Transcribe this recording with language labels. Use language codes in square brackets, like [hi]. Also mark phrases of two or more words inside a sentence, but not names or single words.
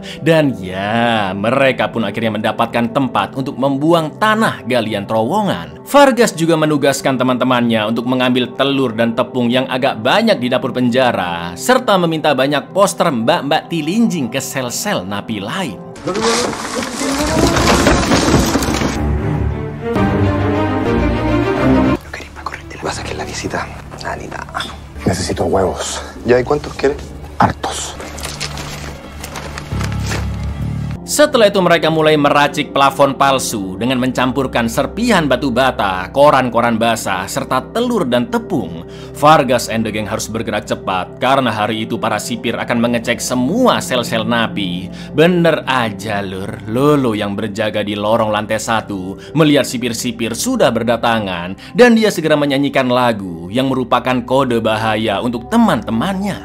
[id] Dan ya, mereka pun akhirnya mendapatkan tempat untuk membuang tanah galian terowongan. Vargas juga menugaskan teman-temannya untuk mengambil telur dan tepung yang agak banyak di dapur penjara, serta meminta banyak poster mbak-mbak tilinjing ke sel-sel napi lain. [es] Vas a hacer la visita, Anita. Necesito huevos. ¿Ya hay cuántos quieres? Hartos. [id] Setelah itu mereka mulai meracik plafon palsu dengan mencampurkan serpihan batu bata, koran-koran basah, serta telur dan tepung. Vargas [en] and the gang [id] harus bergerak cepat karena hari itu para sipir akan mengecek semua sel-sel napi. Bener aja, lur, Lolo yang berjaga di lorong lantai 1 melihat sipir-sipir sudah berdatangan, dan dia segera menyanyikan lagu yang merupakan kode bahaya untuk teman-temannya.